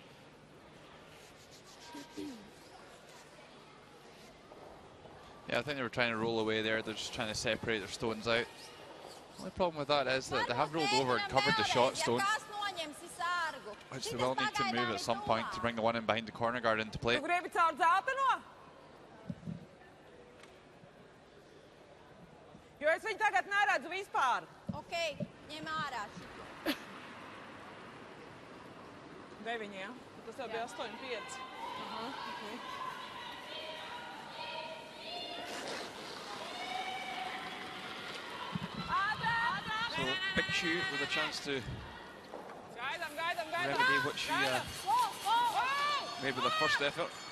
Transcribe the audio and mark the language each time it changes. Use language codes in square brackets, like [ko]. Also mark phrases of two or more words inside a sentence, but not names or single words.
[en] Yeah, I think they were trying to roll away there. They're just trying to separate their stones out. The only problem with that is that they have rolled over and covered the short stone, which they will need to move at some point to bring the one in behind the corner guard into play. [lv] Okay, ņem ārā šito. Deviņiem. Tas jau bija 8,5. [en] So big shoot with a chance to [lv] Gaidām. [en] remedy what she made with her first effort.